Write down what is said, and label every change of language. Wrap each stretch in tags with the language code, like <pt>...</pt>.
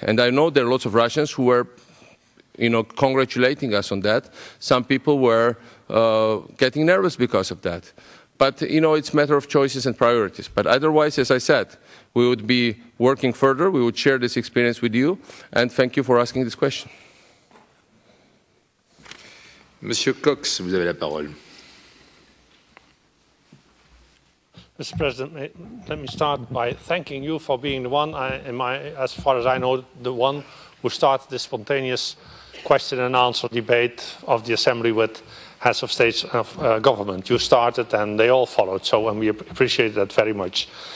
<en>And I know there are lots of Russians who were, congratulating us on that. Some people were getting nervous because of that. But, it's a matter of choices and priorities. But otherwise, as I said, we would be working further. We would share this experience with you. And thank you for asking this question.</en> <fr>Monsieur Cox, vous avez la parole.</fr> <en>Mr. President, let me start by thanking you for being the one, as far as I know, the one who started this spontaneous question and answer debate of the Assembly with heads of states of government. You started and they all followed, and we appreciate that very much.</en>